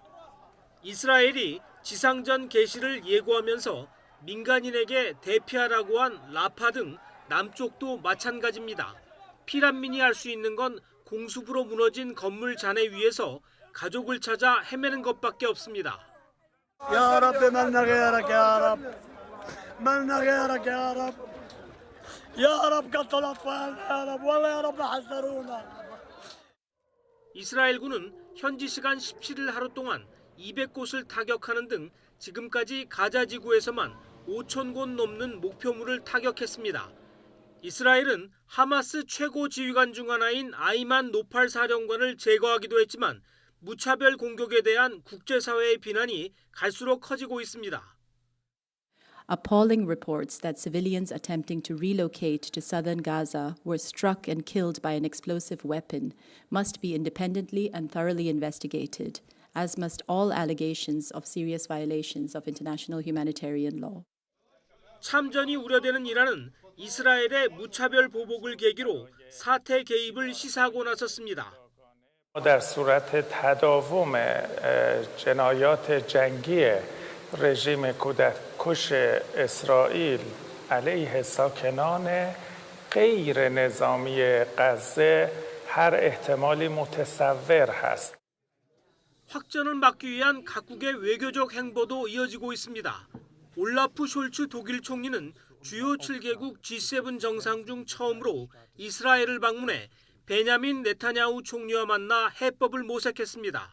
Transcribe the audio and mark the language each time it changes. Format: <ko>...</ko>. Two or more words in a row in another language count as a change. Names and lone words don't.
<ko>이스라엘이 지상전 개시를 예고하면서 민간인에게 대피하라고 한 라파 등 남쪽도 마찬가지입니다. 피난민이 할 수 있는 건 공습으로 무너진 건물 잔해 위에서 가족을 찾아 헤매는 것밖에 없습니다.</ko> <ar>يا ربي ما لنا غيرك يا رب ما لنا غيرك يا رب يا رب قتل أطفال يا رب والله يا رب حاصرونا.</ar> <ko>이스라엘군은 현지 시간 17일 하루 동안 200곳을 타격하는 등 지금까지 가자 지구에서만 5,000곳 넘는 목표물을 타격했습니다. 이스라엘은 하마스 최고 지휘관 중 하나인 아이만 노팔 사령관을 제거하기도 했지만 무차별 공격에 대한 국제사회의 비난이 갈수록 커지고 있습니다.</ko> <en>Appalling reports that civilians attempting to relocate to southern Gaza were struck and killed by an explosive weapon must be independently and thoroughly investigated, as must all allegations of serious violations of international humanitarian law.</en> <ko>참전이 우려되는 이란은 이스라엘의 무차별 보복을 계기로 사태 개입을 시사하고 나섰습니다.</ko> <fa>در صورت تداوم جنایات جنگی رژیم کودککش اسرائیل علیه ساکنان غیر نظامی غزه هر احتمالی متصور هست.</fa> <ko>확전을 막기 위한 각국의 외교적 행보도 이어지고 있습니다. 올라프 숄츠 독일 총리는 주요 7개국 G7 정상 중 처음으로 이스라엘을 방문해 베냐민 네타냐후 총리와 만나 해법을 모색했습니다.</ko>